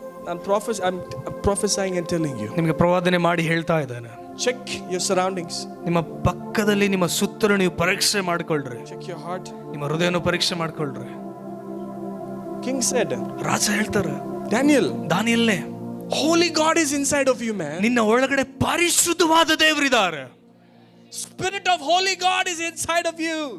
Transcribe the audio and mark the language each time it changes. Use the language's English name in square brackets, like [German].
[English] I'm prophesying and telling you. [Kannada] ನಿಮಗೆ ಪ್ರವಾದನೆ ಮಾಡಿ ಹೇಳ್ತಾ ಇದ್ದಾನೆ. [English] Check your surroundings. [Kannada] ನಿಮ್ಮ ಪಕ್ಕದಲ್ಲಿ ನಿಮ್ಮ ಸುತ್ತಲೂ ನೀವು ಪರೀಕ್ಷೆ ಮಾಡ್ಕೊಳ್ರಿ. [English] Check your heart. [Kannada] ನಿಮ್ಮ ಹೃದಯನ ಪರೀಕ್ಷೆ ಮಾಡ್ಕೊಳ್ರಿ. [English] King said, [Kannada] ರಾಜ ಹೇಳ್ತಾರೆ, ದಾನಿಯೇಲನೇ, [English] Holy God is inside of you, man. [Kannada] ನಿನ್ನ ಒಳಗಡೆ ಪರಿಶುದ್ಧವಾದ ದೇವರಿದ್ದಾರೆ. [English] Spirit of Holy God is inside of you.